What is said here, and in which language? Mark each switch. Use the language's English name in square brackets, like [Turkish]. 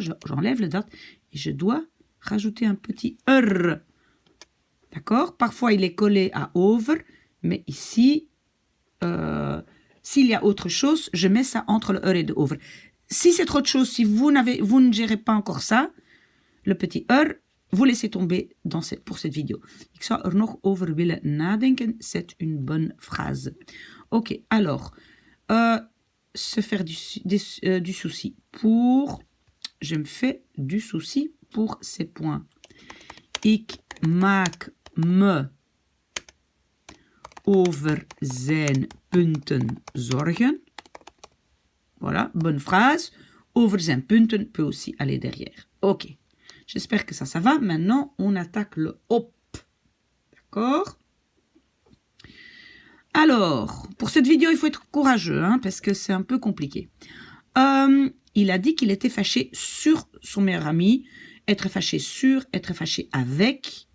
[French] J'enlève le dat et je dois rajouter un petit er. D'accord? Parfois, il est collé à over, mais ici, s'il y a autre chose, je mets ça entre le er et le over. Si c'est trop de choses, si vous ne gérez pas encore ça, le petit er, vous laissez tomber pour cette vidéo. [Dutch] Ik zou er nog over willen nadenken. [French] C'est une bonne phrase. Ok, alors, se faire du souci pour... Je me fais du souci pour ces points. [Dutch] Ik maak me over zijn punten zorgen. [French] Voilà, bonne phrase. [Dutch] Over zijn punten [French] peut aussi aller derrière. Ok. J'espère que ça va. Maintenant, on attaque le op. D'accord? Alors, pour cette vidéo, il faut être courageux, hein, parce que c'est un peu compliqué. Il a dit qu'il était fâché sur son meilleur ami. Être fâché sur, être fâché avec.